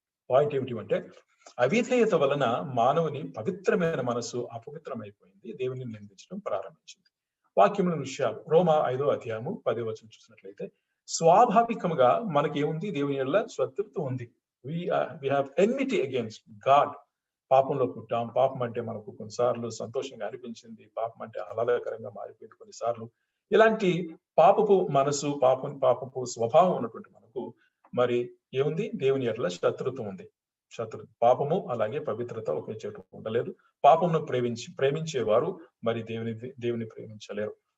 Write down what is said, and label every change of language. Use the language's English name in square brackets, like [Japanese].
[Telugu] Point ఏమిటి, అవిధేయత వలన మానవుని పవిత్రమైన మనసు అపవిత్రమైపోయింది, దేవుని నిందించడం ప్రారంభించింది. వాక్యముల విషయాలు రోమా 5వ అధ్యాయము 10వ వచనం చూసినట్లయితే స్వాభావికంగా మనకి ఏముంది, దేవుని వల్ల శత్రుత్వం ఉంది. [English] we have enmity against God. [Telugu] పాపంలో పుట్టాం. పాపం అంటే మనకు కొన్నిసార్లు సంతోషంగా అనిపించింది, పాపం అంటే ఆహ్లాదకరంగా మారిపోయింది కొన్నిసార్లు. ఇలాంటి పాపపు మనసు, పాపపు స్వభావం ఉన్నటువంటి మనకు మరి ఏముంది, దేవుని ఎడల శత్రుత్వం ఉంది. పాపము అలాగే పవిత్రత ఒకే చోట ఉండలేదు. పాపమును ప్రేమించేవారు మరి దేవుని ప్రేమించలేరు.